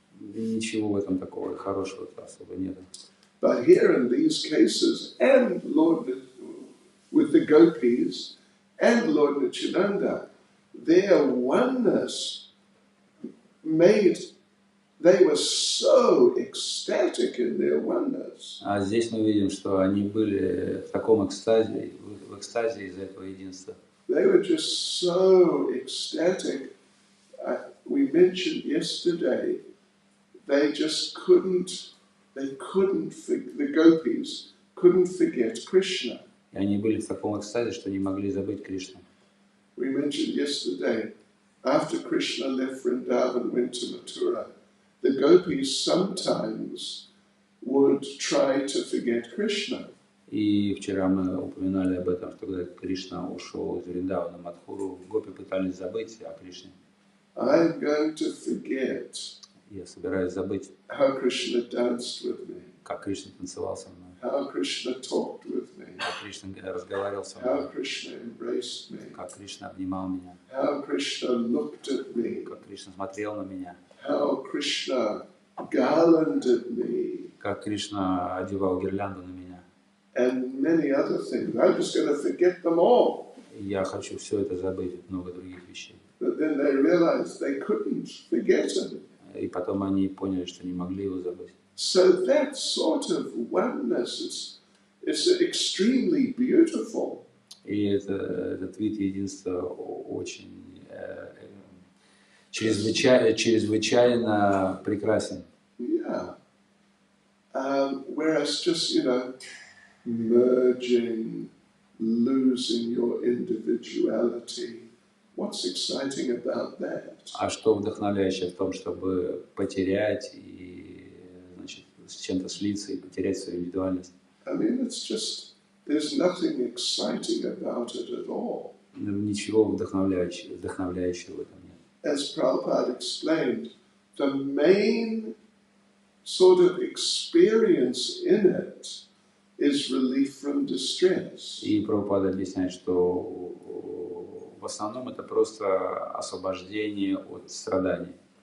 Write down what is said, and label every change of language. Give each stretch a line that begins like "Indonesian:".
Russian: Ничего в этом такого хорошего особо нет.
English: But here in these cases, and with the gopis and Lord Nityananda, their oneness made they were so ecstatic in their oneness.
Russian: А здесь мы видим, что они были в таком экстазе, в экстазе из-за этого единства.
English: They were just so ecstatic. We mentioned yesterday, they just couldn't, the gopis couldn't forget Krishna.
Russian: И они были в таком экстазе, что не могли забыть Кришну.
English: We mentioned yesterday, after Krishna left Vrindavan and went to Mathura, the gopis sometimes would try to forget Krishna.
Russian: И вчера мы упоминали об этом, что когда Кришна ушел из Вриндавана на Мадхуру, гопи пытались забыть о Кришне.
English: I'm going to forget
Russian: Я собираюсь забыть,
English: how Krishna danced with me,
Russian: как Кришна танцевал со мной,
English: how Krishna talked with me,
Russian: как Кришна разговаривал со
English: how
Russian: мной,
English: Krishna embraced me,
Russian: как Кришна обнимал меня,
English: how Krishna looked at me,
Russian: как Кришна смотрел на меня,
English: how Krishna garlanded me,
Russian: как Кришна одевал гирлянду на меня.
English: and many other things. I'm just going to forget them all.
Russian: И я хочу все это забыть, много других вещей.
English: But then they realized they couldn't forget him.
Russian: И потом они поняли, что не могли его забыть.
English: So that sort of oneness is extremely beautiful.
Russian: И этот вид единства очень чрезвычайно прекрасен.
English: Yeah. Whereas just, merging, losing your individuality, what's exciting about that?
Russian: А что вдохновляющее в том, чтобы потерять и, значит, с чем-то слиться и потерять свою индивидуальность?
English: I mean, it's just, there's nothing exciting about it at all.
Russian: Ничего вдохновляющего в этом нет.
English: As Prabhupada explained, the main sort of experience in it is relief from distress.
Russian: И Прабхупада объясняет, что в основном это просто освобождение от страданий.